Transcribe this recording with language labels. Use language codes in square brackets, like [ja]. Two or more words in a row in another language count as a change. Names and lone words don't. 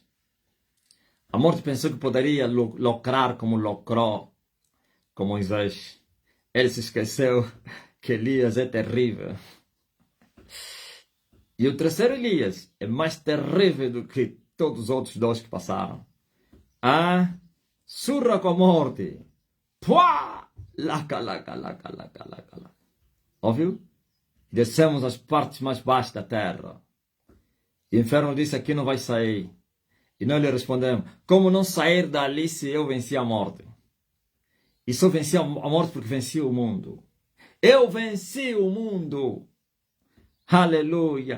[pt] A morte pensou que poderia lucrar como lucrou com Moisés. Ele se esqueceu que Elias é terrível. E o terceiro Elias é mais terrível do que todos os outros dois que passaram. Ah, surra com a morte. Pua! Laca, laca, laca, laca, laca, laca. Ouviu? Descemos às partes mais baixas da terra. E o inferno disse: aqui não vai sair. E nós lhe respondemos: como não sair dali se eu venci a morte? E só venci a morte porque venci o mundo. Eu venci o mundo. Aleluia.